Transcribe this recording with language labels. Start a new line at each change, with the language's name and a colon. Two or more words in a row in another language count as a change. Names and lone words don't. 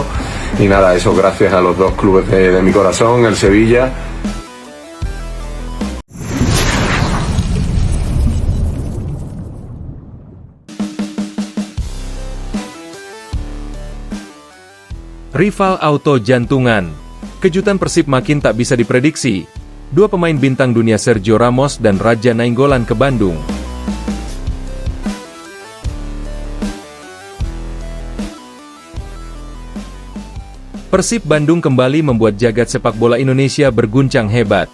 Spanish: Y nada, eso gracias a los dos clubes de mi corazón, el Sevilla.
Indonesian: Rival auto jantungan. Kejutan Persib makin tak bisa diprediksi. Dua pemain bintang dunia Sergio Ramos dan Raja Nainggolan ke Bandung. Persib Bandung kembali membuat jagat sepak bola Indonesia berguncang hebat.